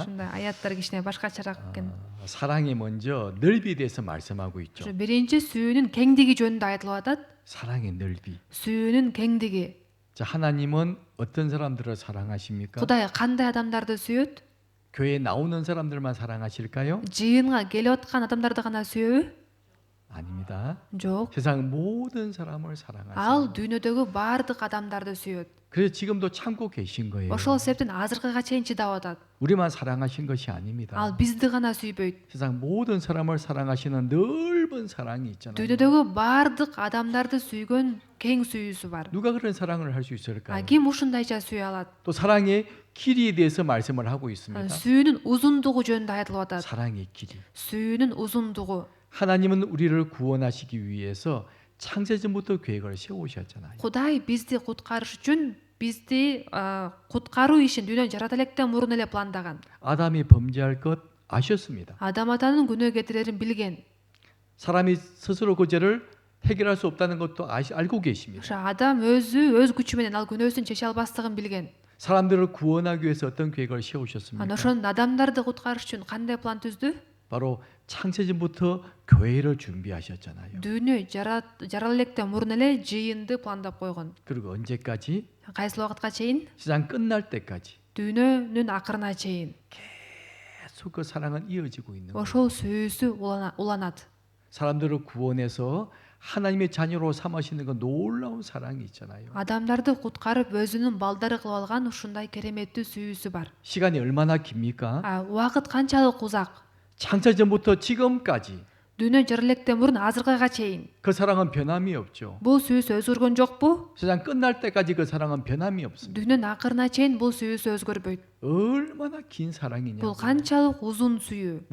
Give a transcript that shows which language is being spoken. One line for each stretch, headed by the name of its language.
Kyrgyz: Ушундай аяттар кичине башкачараак экен.
Korean: 사랑이 먼저 넓이에 대해서 말씀하고 있죠.
Kyrgyz: Биринчи сүйүүнүн кеңдиги жөнүндө айтылып атат.
Korean: 사랑의 넓이.
Kyrgyz: Сүйүүнүн кеңдиги.
Korean: 자, 하나님은 어떤 사람들을 사랑하십니까?
Kyrgyz: Кудай кандай адамдарды сүйөт?
Korean: 교회에 나오는 사람들만 사랑하실까요?
Kyrgyz: Жыйынга келип аткан адамдарды гана сүйөбү?
Korean: 아닙니다.
Kyrgyz: Жок.
Korean: 세상 모든 사람을
Kyrgyz: Ал
Korean: 사랑하세요.
Kyrgyz: дүйнөдөгү баардык адамдарды сүйөт.
Korean: 그래서 지금도 참고 계신 거예요.
Kyrgyz: Ошол себептен азыркыга чейин чыдап атат.
Korean: 우리만 사랑하신 것이
Kyrgyz: Ал
Korean: 아닙니다.
Kyrgyz: бизди гана сүйбөйт.
Korean: 세상 모든 사람을 사랑하시는 넓은 사랑이 있잖아요.
Kyrgyz: Дүйнөдөгү баардык адамдарды сүйгөн кең сүйүүсү бар.
Korean: 누가 그런 사랑을 할 수 있을까요?
Kyrgyz: Ким ушундайча сүйө алат?
Korean: 또 사랑의 길이에 대해서 말씀을 하고 있습니다.
Kyrgyz: Сүйүүнүн узундугу жөнүндө айтылып атат.
Korean: 사랑의 길이.
Kyrgyz: Сүйүүнүн узундугу.
Korean: 하나님은 우리를 구원하시기 위해서 창세전부터 계획을 세우셨잖아요.
Kyrgyz: Кудай бизди куткарыш үчүн бизди куткаруу ишин дүйнөнү жарата электен мурун эле пландаган.
Korean: 아담이 범죄할 것 아셨습니다.
Kyrgyz: Адам атанын күнөө кетирерин билген.
Korean: 사람이 스스로 그 죄를 해결할 수 없다는 것도 알고 계십니다.
Kyrgyz: Ошо адам өз күчү менен ал күнөөсүн чече албастыгын билген.
Korean: 사람들을 구원하기 위해서 어떤 계획을 세우셨습니까?
Kyrgyz: Анан ошон адамдарды куткарыш үчүн кандай план түздү?
Korean: 바로 창세전부터 교회를 준비하셨잖아요.
Kyrgyz: Дүйнө жарала электен мурун эле жыйынды пландап койгон.
Korean: 그리고 언제까지?
Kyrgyz: Кайсыл убакытка чейин?
Korean: 세상 끝날 때까지
Kyrgyz: Дүйнөнүн акырына чейин.
Korean: 계속 그 사랑은 이어지고 있는 거예요.
Kyrgyz: Ошол сүйүүсү уланат.
Korean: 사람들을 구원해서 하나님의 자녀로 삼으시는 그 놀라운 사랑이 있잖아요.
Kyrgyz: Адамдарды куткарып өзүнүн балдары кылып алган ушундай кереметтүү сүйүүсү бар.
Korean: 시간이 얼마나 깁니까?
Kyrgyz: Убакыт канчалык узак?
Korean: 창세전부터 지금까지
Kyrgyz: Дүйнө жарала электен мурун азыркыга чейин.
Korean: 그 사랑은 변함이 없죠.
Kyrgyz: Бул сүйүүсү өзгөргөн жокпу?
Korean: 세상 끝날 때까지 그 사랑은 변함이 없습니다.
Kyrgyz: Дүйнөнүн акырына чейин бул сүйүүсү өзгөрбөйт.
Korean: 얼마나 긴 사랑이냐.
Kyrgyz: Бул канчалык узун сүйүү.